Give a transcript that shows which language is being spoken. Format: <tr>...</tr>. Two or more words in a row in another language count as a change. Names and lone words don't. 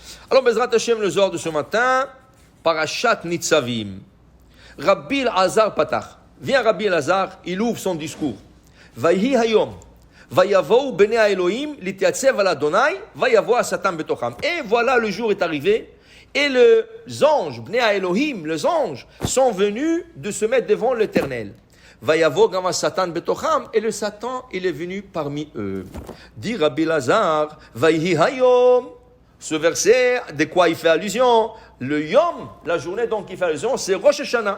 <fr>Alors,</fr> <he>בעזרת השם,</he> <fr>le Zohar de ce matin, Parashat Nitzavim. Rabbi Elazar Patach. Vient Rabbi Elazar, il ouvre son discours.</fr> <he>ויהי היום. ויבאו בני אלהים להתיצב על אדני. ויבא שטן בתוכם.</he> <fr>Et voilà, le jour est arrivé. Et les anges,</fr> <he>בני אלהים,</he> <fr>les anges, sont venus de se mettre devant l'Éternel.</fr> <he>ויבא גם שטן בתוכם.</he> <fr>Et le Satan, il est venu parmi eux. Dit Rabbi Elazar,</fr> <he>ויהי היום.</he> <fr>Ce verset, de quoi il fait allusion? Le Yom, la journée donc il fait allusion, c'est Rosh Hashanah.</fr>